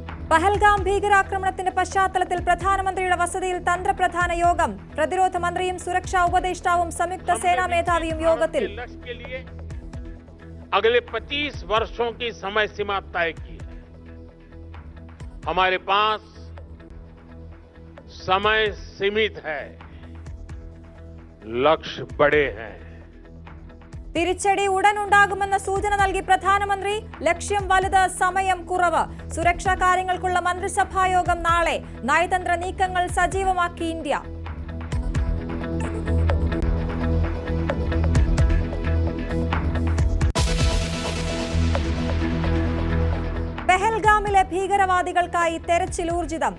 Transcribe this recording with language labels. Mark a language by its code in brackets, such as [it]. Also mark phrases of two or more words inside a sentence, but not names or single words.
[ml] പഹൽഗാം ഭീകരാക്രമണത്തിന്റെ പശ്ചാത്തലത്തിൽ പ്രധാനമന്ത്രിയുടെ വസതിയിൽ തന്ത്രപ്രധാന യോഗം. പ്രതിരോധ മന്ത്രിയും സുരക്ഷാ ഉപദേഷ്ടാവും സംയുക്ത സേനാ മേധാവിയും യോഗത്തിൽ. [hi] अगले 25 वर्षों की समय सीमा तय की है. हमारे पास समय सीमित है, लक्ष्य बड़े हैं. [ml] തിരിച്ചടി ഉടനുണ്ടാകുമെന്ന സൂചന നൽകി പ്രധാനമന്ത്രി. ലക്ഷ്യം വലുത്, സമയം കുറവ്. സുരക്ഷാ കാര്യങ്ങൾക്കുള്ള മന്ത്രിസഭാ യോഗം നാളെ. നയതന്ത്ര നീക്കങ്ങൾ സജീവമാക്കി ഇന്ത്യ. പെഹൽഗാമിലെ ഭീകരവാദികൾക്കായി തെരച്ചിൽ ഊർജിതം.